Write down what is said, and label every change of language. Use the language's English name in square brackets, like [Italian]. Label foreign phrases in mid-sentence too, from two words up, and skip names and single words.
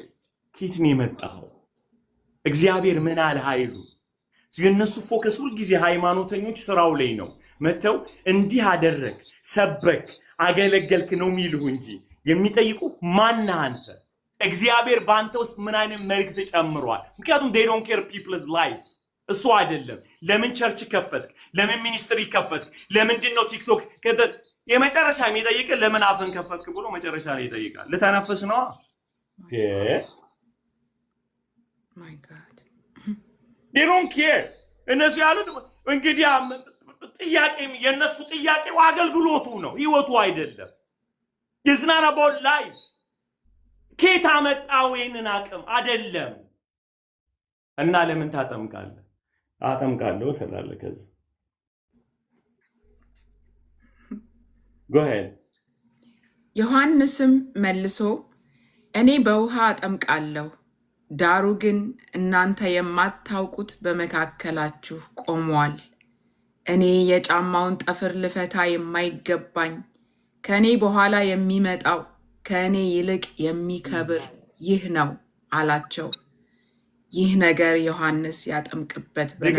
[Amharic] ኬት ነው የመጣው? እግዚአብሔር ምን አለ ኃይሉ? የነሱ ፎከስ ሁል ጊዜ ሃይማኖተኞች ስራው ላይ ነው። መተው እንዲህ አደረግ፣ ሰበክ፣ አገለገልክ ነው የሚልሁ እንጂ የሚጠይቁ ማን አንተ? እግዚአብሔር በአንተ ውስጥ ምን አይነት መልእክት ጨምሯል? ምክንያቱም [English] they don't care people's life [Amharic] እሱ አይደለም። ለምን ቸርች ከፈትክ? ለምን ሚኒስትሪ ከፈትክ? ለምንድን ነው ቲክቶክ? የመጨረሻ የሚጠይቅ ለምን አፍን ከፈትክ ብሎ መጨረሻ ላይ ይጠይቃል። ልተነፍስ ነው። [English] my god they don't care። [Amharic] እነሱ ያሉት እንግዲህ ጥያቄ የነሱ ጥያቄው አገልግሎቱ ነው፣ ህይወቱ አይደለም። [English] it's not about life። [Amharic] ኬት አመጣው ይሄንን አቅም አይደለም። እና ለምን ታጠምቃለህ? አጠምቃለሁ ትላለህ። ከዚህ [English] go ahead። [Amharic] ዮሐንስም መልሶ እኔ በውሃ አጠምቃለሁ፣ ዳሩ ግን እናንተ የማታውቁት በመካከላችሁ ቆሟል። እኔ የጫማውን ጠፍር ልፈታ የማይገባኝ ከእኔ በኋላ የሚመጣው ከእኔ ይልቅ የሚከብር ይህ ነው አላቸው። ይህ ነገር ዮሐንስ ያጠምቅበት